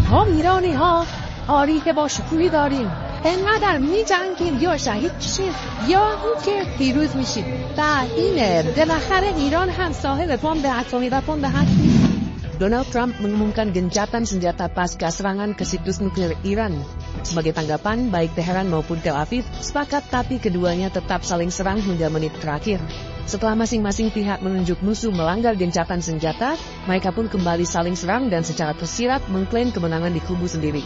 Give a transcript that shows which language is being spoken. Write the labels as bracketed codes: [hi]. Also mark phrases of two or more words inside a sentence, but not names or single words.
[fa] ما ایرانی ها تاریخ با شکوهی داریم. انقدر می‌جنگیم یا شهید میشیم یا اینکه پیروز میشیم. و این بالاخره ایران هم صاحب بمب اتمی و بمب هستی. [id] Donald Trump mengumumkan gencatan senjata pasca serangan ke situs nuklir Iran. Sebagai tanggapan, baik Teheran maupun Tel Aviv sepakat, tapi keduanya tetap saling serang hingga menit terakhir. Setelah masing-masing pihak menunjuk musuh melanggar gencatan senjata, mereka pun kembali saling serang dan secara tersirat mengklaim kemenangan di kubu sendiri.